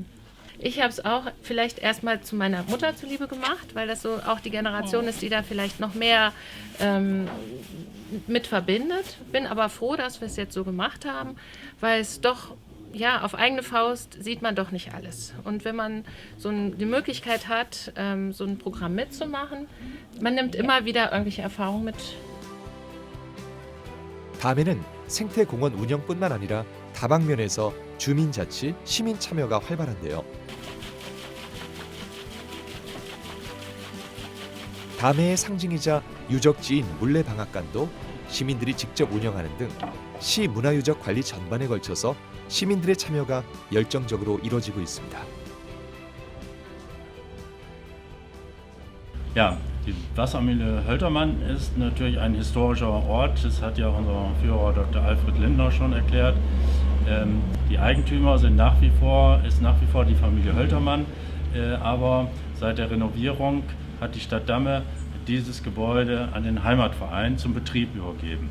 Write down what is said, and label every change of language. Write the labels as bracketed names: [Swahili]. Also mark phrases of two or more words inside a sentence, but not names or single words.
[German] Ich habe es auch vielleicht erstmal zu meiner Mutter zuliebe gemacht, weil das so auch die Generation ist, die da vielleicht noch mehr mit verbindet. Bin aber froh, dass wir es jetzt so gemacht haben, weil es doch ja, auf eigene Faust sieht man doch nicht alles. Und wenn man die Möglichkeit hat, so ein Programm mitzumachen, man nimmt immer wieder irgendwelche Erfahrungen mit. [Korean] 다음에는 생태공원 운영뿐만 아니라 다방면에서 주민자치, 시민 참여가 활발한데요. 담해의 상징이자 유적지인 물레방앗간도 시민들이 직접 운영하는 등 시 문화유적 관리 전반에 걸쳐서 시민들의 참여가 열정적으로 이루어지고 있습니다. [German] Ja, die Wassermühle Höltermann ist natürlich ein historischer Ort. Das hat ja unser Führer Dr. Alfred Lindner schon erklärt. Die Eigentümer ist nach wie vor die Familie Höltermann, aber seit der Renovierung hat die Stadt Damme dieses Gebäude an den Heimatverein zum Betrieb übergeben.